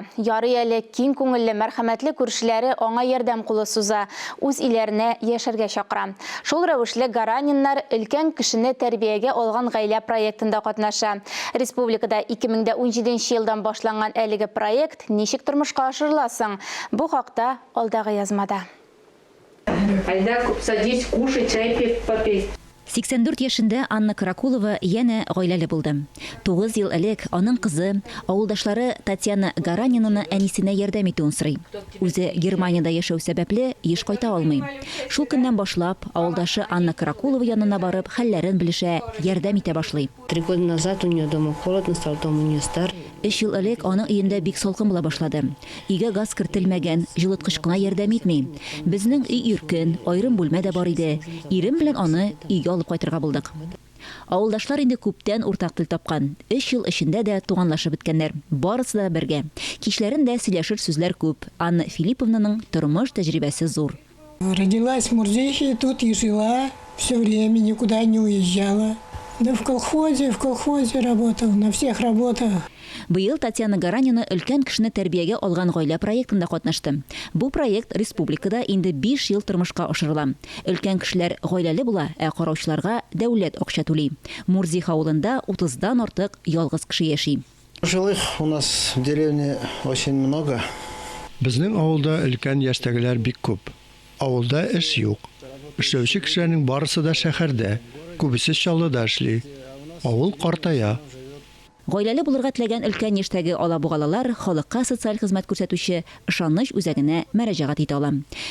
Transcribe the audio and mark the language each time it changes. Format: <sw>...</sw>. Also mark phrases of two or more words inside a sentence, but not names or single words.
<tt>Ярый әле киң күңелле, мәрхәмәтле күршеләре аңа ярдәм кулы суза, үз иләренә яшәргә чакыра. Шул рәвешле Гараниннар өлкән кешене тәрбиягә алган гаилә проектында катнаша. Республикада 2017 елдан башланган әлеге проект ничек тормышка ашырыласың? Бу хакта алдагы язмада.</tt> <ru>Айда, садись, кушай, чай попей.</ru> <tt>84 яшендә Анна Каракулова яна гаиләле булды. 9 ел элек аның кызы, авылдашлары Татьяна Гаранинаны әнисенә ярдәм итүен сорый. Үзе Германиядә яшәү сәбәпле еш кайта алмый. Шул көннән башлап авылдашы Анна Каракулова янына барып хәлләрен белешә, ярдәм итә башлый.</tt> <ru>3 года назад у нее дома холодно стало, дом у нее стар.</ru> <tt>3 ел элек аның өендә бик салкын була башлады. Өйгә газ кертелмәгән, җылыткыч кына ярдәм итми. Безнең өй иркен, аерым бүлмә дә бар иде. Ирем белән аны өйгә алып кайтырга булдык. Авылдашлар инде күптән уртак тел тапкан. 3 ел эчендә дә туганлашып беткәннәр. Барысы да бергә. Кичләрен дә сөйләшер сүзләр күп. Анна Филипповнаның тормыш тәҗрибәсе зур.</tt> <ru>Родилась в Мурзихе, тут и жила все время, никуда не уезжала. Да в колхозе работала, на всех работах.</ru> <tt>Быел Татьяна Гаранина өлкән кешене тәрбиягә алган гаилә проектында катнашты. Бу проект республикада инде 5 ел тормышка ашырыла. Өлкән кешеләр гаиләле була, ә караучыларга дәүләт акча түли. Мурзих авылында 30дан артык ялгыз кеше яши.</tt> <ru>Жилых у нас в деревне очень много.</ru> <tt>Безнең авылда өлкән яшьтәгеләр бик күп. Авылда эш юк. Эшләүче кешеләрнең барысы да шәһәрдә, күбесе Чаллыда эшли. Авыл картая. Гаиләле булырга теләгән өлкән яшьтәге алабугалалар халыкка социаль хезмәт күрсәтүче ышаныч үзәгенә мөрәҗәгать итә ала.</tt>